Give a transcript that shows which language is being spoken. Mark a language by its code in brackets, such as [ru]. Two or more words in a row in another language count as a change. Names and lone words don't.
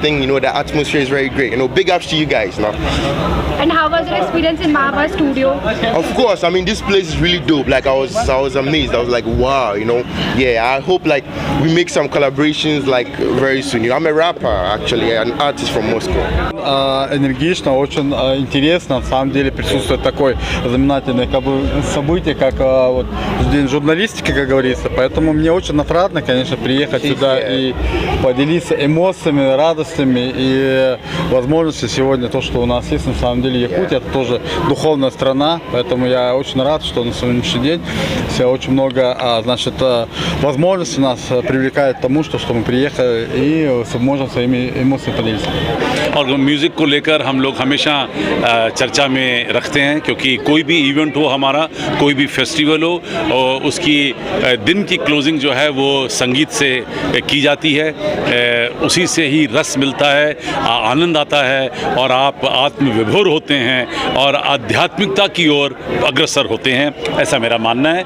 [en] The atmosphere is very great. Big ups to you guys. And how was your experience in Marva Studio? Of course, this place is really dope. Like I was amazed. I was like, wow, I hope we make some collaborations very soon. I'm a rapper actually, an artist from Moscow. [ru] Энергично, очень интересно. На самом деле присутствует такое знаменательное событие, как День журналистики, как говорится. Поэтому мне очень отрадно, конечно, приехать сюда и поделиться эмоциями, радостями и возможностью сегодня. То, что у нас есть, на самом деле Якутия, это тоже духовная страна. Поэтому я очень рад, что на сегодняшний день очень много возможностей у нас привлекает тому, что мы приехали и можем своими эмоциями поделиться. [hi] और म्यूज़िक को लेकर हम लोग हमेशा चर्चा में रखते हैं, क्योंकि कोई भी इवेंट हो हमारा, कोई भी फेस्टिवल हो, और उसकी दिन की क्लोजिंग जो है वो संगीत से की जाती है। उसी से ही रस मिलता है, आनंद आता है और आप आत्मविभोर होते हैं और आध्यात्मिकता की ओर अग्रसर होते हैं, ऐसा मेरा मानना है।